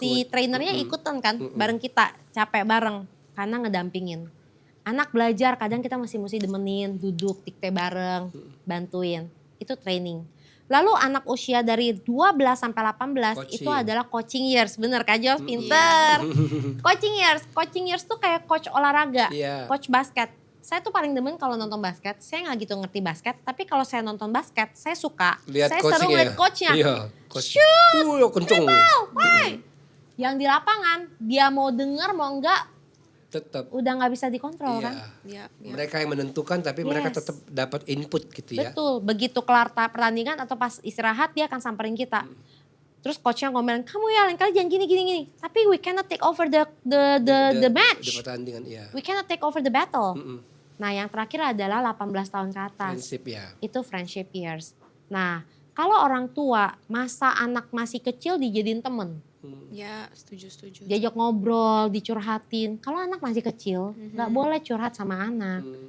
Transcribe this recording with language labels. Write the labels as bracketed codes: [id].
[id] si trainernya ikutan kan, bareng kita, capek bareng, karena ngedampingin. Anak belajar, kadang kita masih mesti demenin, duduk, dikte bareng, bantuin. Itu training. Lalu anak usia dari 12 sampai 18 itu Coaching. adalah coaching years. Bener Kak Jos, pinter. Coaching years tuh kayak coach olahraga, Iya. coach basket. Saya tuh paling demen kalau nonton basket. Saya nggak gitu ngerti basket, tapi kalau saya nonton basket, saya suka. lihat Saya seru coaching lihat coachnya. Iya, coach. Kenceng. [en] Why? [id] Yang di lapangan, dia mau denger mau enggak, Tetap. udah nggak bisa dikontrol Iya. kan. Ya. Mereka yang menentukan tapi mereka [en] Yes. [id] tetap dapat input gitu ya. Betul, begitu kelar pertandingan atau pas istirahat dia akan samperin kita. Terus coachnya ngomongin, kamu ya lain kali jangan gini. Tapi [en] we cannot take over the [id] Di [en] match. [id] pertandingan iya. [en] We cannot take over the battle. [id] Nah yang terakhir adalah 18 tahun ke atas. Prinsip ya. Itu friendship years. Nah kalau orang tua masa anak masih kecil dijadiin temen. Ya, setuju. Diajak ngobrol, dicurhatin. Kalau anak masih kecil nggak boleh curhat sama anak.